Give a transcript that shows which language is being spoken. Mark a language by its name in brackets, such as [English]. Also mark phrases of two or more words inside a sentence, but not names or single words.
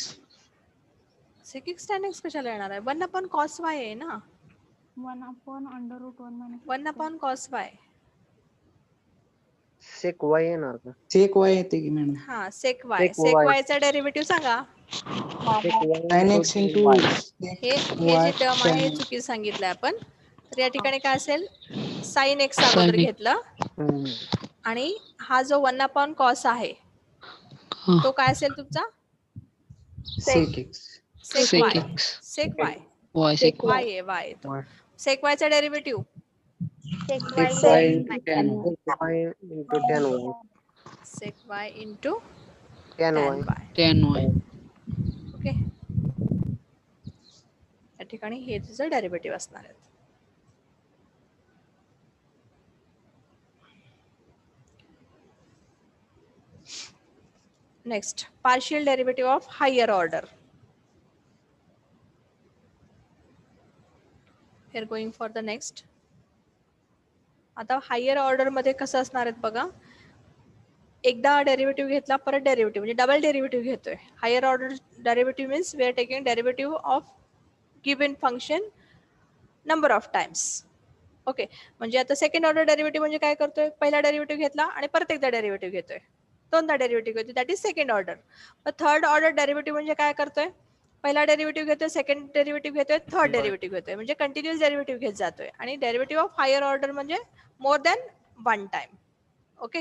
[English] sec x tan x [Marathi] कशाला येणार आहे? [English] 1 upon cos y [Marathi] आहे ना. [English] 1 upon under root 1 minus 1 upon cos y. sec y [Marathi] येणार का? [English] Sec y [Marathi] येते की मॅडम. [English] हा sec y. Sec sec y. y [Marathi] चा डेरिव्हेटिव्ह सांगा. [English] Sec y Sin x into y. [Marathi] हे [English] y [Marathi] जे टर्म [English] tan [Marathi] आहे [English] x. [Marathi] चुकीचं सांगितलंय आपण. तर या ठिकाणी काय असेल? [English] sin x Sin [Marathi] अगोदर [English] x. [Marathi] घेतलं हम्म. आणि हा जो [English] 1 upon cos [Marathi] आहे हा. तो काय असेल तुमचा? [English] Sec x. sec Sec y. x. sec y. Y sec [Marathi] y आहे y तो. [English] Y. sec y [Marathi] चा डेरिव्हेटिव्ह [English] Sec y y tan y. into tan y. sec y into Tan tan y. y. tan y. ओके. [Marathi] या ठिकाणी हे तुझं डेरिव्हेटिव्ह असणार आहे. [English] Next partial derivative of higher order. We are going for the next. [Marathi] आता [English] higher order [Marathi] मध्ये कसं असणार आहेत बघा. एकदा डेरिव्हेटिव्ह घेतला परत डेरिव्हेटिव्ह म्हणजे [English] double derivative [Marathi] घेतोय. [English] Higher order derivative means we are taking derivative of given function number of times. ओके. [Marathi] म्हणजे आता [English] second order derivative [Marathi] म्हणजे काय करतोय? पहिला डेरिव्हेटिव्ह घेतला आणि परत एकदा डेरिव्हेटिव्ह घेतोय. दोनदा डेरिव्हेटिव्ह घेतोय. [English] That is second order. [Marathi] पण [English] third order derivative [Marathi] म्हणजे काय करतोय? पहिला डेरिव्हेटिव्ह घेतोय, [English] second derivative [Marathi] घेतोय, [English] third derivative [Marathi] घेतोय. म्हणजे [English] continuous derivative [Marathi] घेत जातोय. आणि [English] derivative of higher order [Marathi] म्हणजे [English] more than one time. [Marathi] ओके.